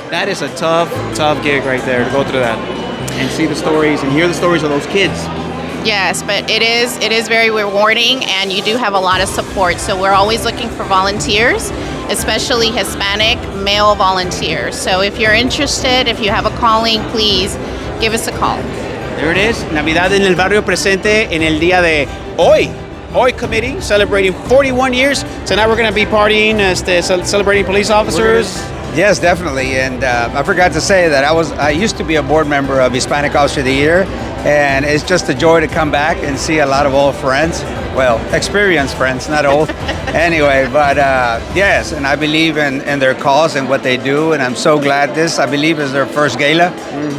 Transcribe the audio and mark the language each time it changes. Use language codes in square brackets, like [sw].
[en] That is a tough gig right there to go through that and see the stories and hear the stories of those kids. Yes, but it is very rewarding, and you do have a lot of support. So we're always looking for volunteers, especially Hispanic male volunteers. So if you're interested, if you have a calling, please give us a call. [es] There it is, Navidad en el Barrio presente en el día de hoy. [en] Hoy committee celebrating 41 years. Tonight we're going to be partying, celebrating police officers. Yes, definitely. And I forgot to say that I used to be a board member of Hispanic Officer of the Year, and it's just a joy to come back and see a lot of old friends. Well, experienced friends, not old. Anyway, but yes, and I believe in their cause and what they do, and I'm so glad this, I believe, is their first gala. Mm-hmm.